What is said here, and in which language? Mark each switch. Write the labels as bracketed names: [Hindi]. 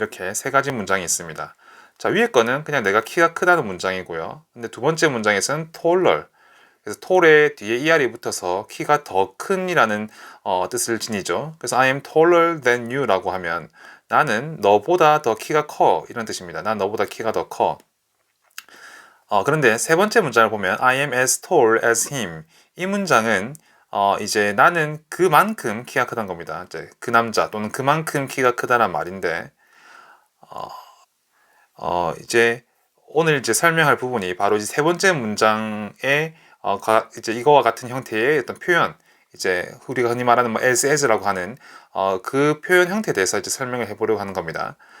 [Korean] 이렇게 세 가지 문장이 있습니다. 자, 위에 거는 그냥 내가 키가 크다는 문장이고요. 근데 두 번째 문장에서는 taller. 그래서 tall의 뒤에 er이 붙어서 키가 더 큰이라는 뜻을 지니죠. 그래서 [English] I am taller than you [Korean] 라고 하면 나는 너보다 더 키가 커. 이런 뜻입니다. 난 너보다 키가 더 커. 그런데 세 번째 문장을 보면 [English] I am as tall as him. [Korean] 이 문장은 이제 나는 그만큼 키가 크다는 겁니다. 이제 그 남자 또는 그만큼 키가 크다란 말인데 이제 오늘 이제 설명할 부분이 바로 이제 세 번째 문장의 이제 이거와 같은 형태의 어떤 표현, 이제 우리가 흔히 말하는 뭐 as라고 하는 그 표현 형태에 대해서 이제 설명을 해보려고 하는 겁니다.